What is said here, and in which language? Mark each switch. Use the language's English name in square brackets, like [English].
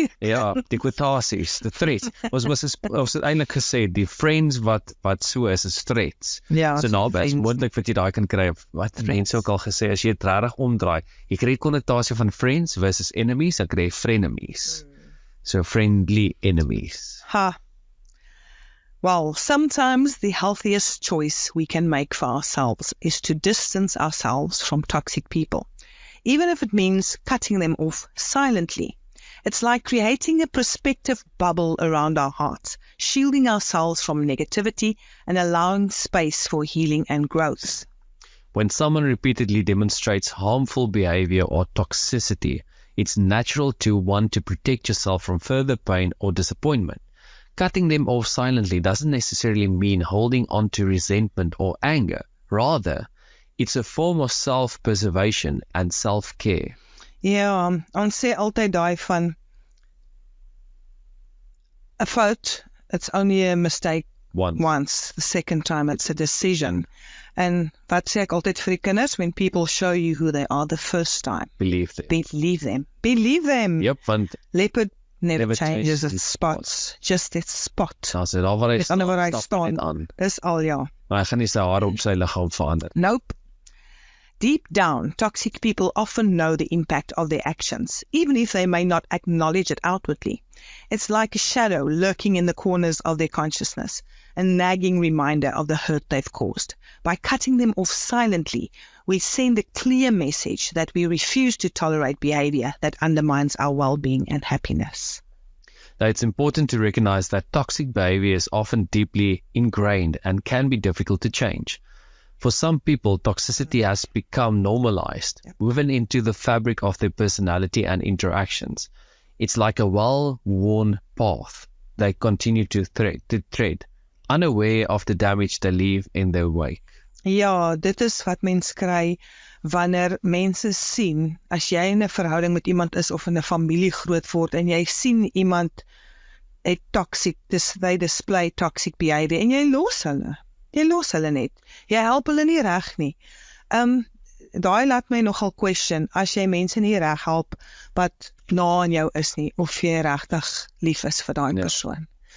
[Afrikaans] Ja, die kwotasies, die threats. Ons het eintlik gesê, die friends wat so is threats. Ja, So naby is [English] friends. [Afrikaans] moontlik wat jy daai kan kry, wat mense ook al gesê, as jy dit regtig omdraai, jy kry die konnotasie van friends versus enemies, dan kry jy frenemies. [English] So friendly enemies. Ha. Well, sometimes the healthiest choice we can make for ourselves is to distance ourselves from toxic people, even if it means cutting them off silently. It's like creating a perspective bubble around our hearts, shielding ourselves from negativity and allowing space for healing and growth. When someone repeatedly demonstrates harmful behavior or toxicity, it's natural to want to protect yourself from further pain or disappointment. Cutting them off silently doesn't necessarily mean holding on to resentment or anger. Rather, it's a form of self-preservation and self-care. [Afrikaans] Ja, ons sê altyd daai van a fout, [English] it's only a mistake One. once, the second time it's a decision. [Afrikaans] En wat sê ek altyd vir die kinders? [English] When people show you who they are the first time, Believe them. believe them. Believe them. [Afrikaans] Yep, want [English] Leopard never Never changes changes its its spots. Just its spot. [Afrikaans] as dit daar waar hy Met ander woorde, hy stap staan. net aan. Dis al ja. Maar hy gaan nie sy hare op sy liggaam verander. [English] Nope. Deep down, toxic people often know the impact of their actions, even if they may not acknowledge it outwardly. It's like a shadow lurking in the corners of their consciousness, a nagging reminder of the hurt they've caused. By cutting them off silently, we send a clear message that we refuse to tolerate behavior that undermines our well-being and happiness. Now, it's important to recognize that toxic behavior is often deeply ingrained and can be difficult to change. For some people, toxicity has become normalized, woven into the fabric of their personality and interactions. It's like a well-worn path they continue to tread, unaware of the damage they leave in their wake. [Afrikaans] Ja, dit is wat mens kry wanneer mense sien, as jy in 'n verhouding met iemand is of in 'n familie groot word en jy sien iemand het [English] they display toxic behavior [Afrikaans] en jy los hulle. Jy los hulle net. Jy help hulle nie reg nie. Daai laat my nogal question, as jy mense nie reg help wat na aan jou is nie, of jy regtig lief is vir daai persoon.